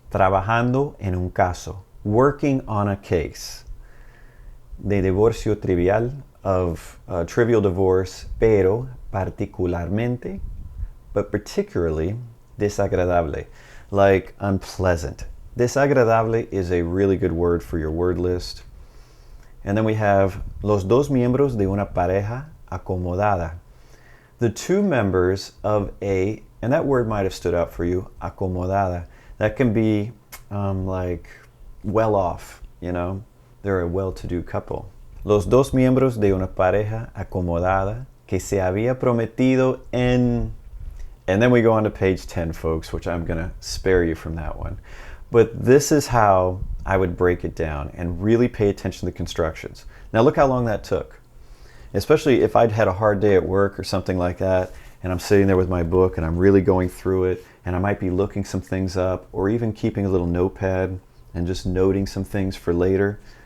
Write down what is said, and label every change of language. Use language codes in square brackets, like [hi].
[es] Trabajando en un caso, [en] working on a case [es] de divorcio trivial, [en] of trivial divorce, [es] pero particularmente, [en] but particularly desagradable, like unpleasant. Desagradable is a really good word for your word list. And then we have [es] los dos miembros de una pareja acomodada. [en] The two members of a, and that word might have stood out for you, acomodada. That can be like well off, you know. They're a well-to-do couple. [es] Los dos miembros de una pareja acomodada que se había prometido en... [en] And then we go on to page 10, folks, which I'm going to spare you from that one. But this is how I would break it down and really pay attention to the constructions. Now look how long that took. Especially if I'd had a hard day at work or something like that, and I'm sitting there with my book and I'm really going through it, and I might be looking some things up or even keeping a little notepad and just noting some things for later.